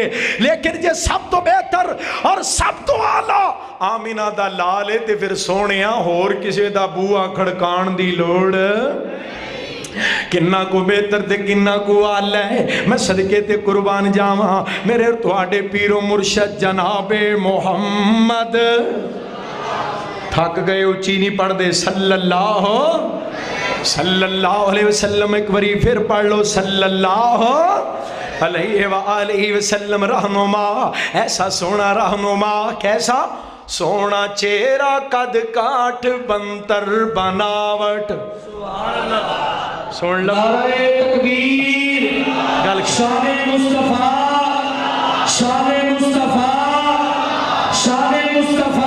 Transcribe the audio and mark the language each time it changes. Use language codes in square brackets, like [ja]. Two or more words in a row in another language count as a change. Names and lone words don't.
[pa] لیکن جے سب تو بہتر تے سب تو اعلیٰ آمنہ دا لال ہے تے فیر سوہنیا ہور کسی دا بوہا کھڑکان دی لوڑ کنا کو بہتر تے کنا کو اعلیٰ ہے. میں صدقے تے قربان جاواں میرے تہاڈے پیرو مرشد جناب محمد. تھک گئے اُچی نہیں پڑھدے [ar] صلی اللہ علیہ وسلم. [pa] اک واری فیر پڑھ لو [ar] صلی اللہ علیہ وسلم. [pa] رہنما ایسا سوہنا رہنما، کیسا سوہنا چہرہ قد کاٹھ بنتر بناوٹ. سن لو तकबीर गल [ur] شان مصطفیٰ شان مصطفیٰ شان مصطفیٰ.